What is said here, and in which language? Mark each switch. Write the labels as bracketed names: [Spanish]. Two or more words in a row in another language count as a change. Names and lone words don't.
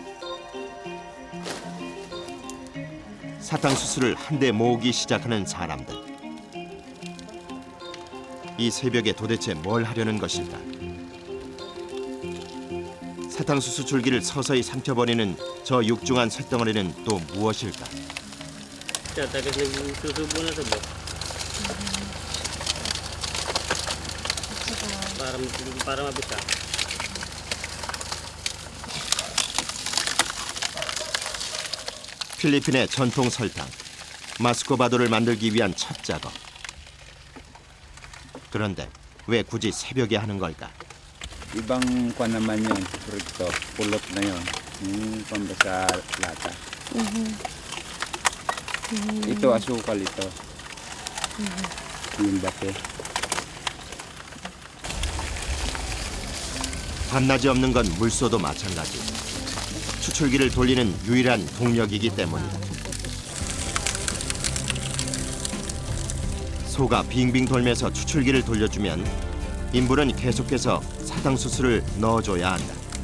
[Korean] 사탕수수를 한데 모으기 시작하는 사람들. 이 새벽에 도대체 뭘 하려는 것일까? 사탕수수 줄기를 서서히 삼켜버리는 저 육중한 쇳덩어리는 또 무엇일까? [Filipino] Siya, tapos nagsusubo na sa bot. Para mabisa. [Korean] 필리핀의 전통 설탕, 마스코바도를 만들기 위한 첫 작업. 그런데 왜 굳이 새벽에 하는 걸까? [Filipino] Ibang kwan naman yun, ito, pulot na yun. Yung pambasa lata. Ito, asukal ito. Yung bake. [Korean] 밤낮이 없는 건 물소도 마찬가지. 추출기를 돌리는 유일한 동력이기 때문이다. 소가 빙빙 돌면서 추출기를 돌려주면 인부는 계속해서 사탕수수를 넣어줘야 한다.